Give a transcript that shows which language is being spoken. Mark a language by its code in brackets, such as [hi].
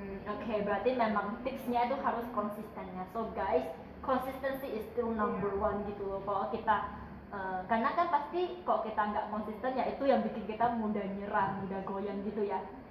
[id] Oke, berarti memang tipsnya itu harus konsistennya. [en] So guys, consistency is still number one [id] gitu loh. Kalau kita karena kan pasti kalau kita nggak konsisten ya itu yang bikin kita mudah nyerah, mudah goyang gitu ya.